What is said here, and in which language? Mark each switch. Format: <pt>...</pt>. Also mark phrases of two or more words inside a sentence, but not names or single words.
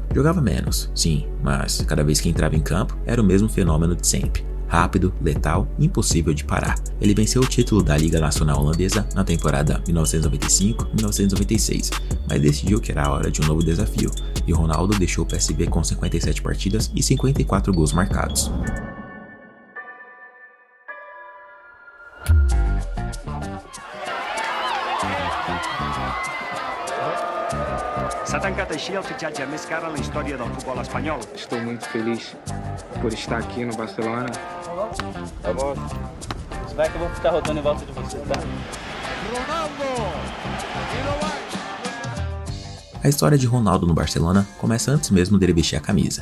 <pt>Jogava menos, sim, mas cada vez que entrava em campo, era o mesmo fenômeno de sempre. Rápido, letal, impossível de parar. Ele venceu o título da Liga Nacional Holandesa na temporada 1995-1996, mas decidiu que era a hora de um novo desafio, e Ronaldo deixou o PSV com 57 partidas e 54 gols marcados.</pt> <ca>S'ha tancat així el fitxatge més car en la història del futbol espanyol.</ca> <pt>Estou muito feliz por estar aqui no Barcelona. Tá bom. Você vai que eu vou ficar rodando em volta de você, tá? A história de Ronaldo no Barcelona começa antes mesmo dele vestir a camisa.</pt>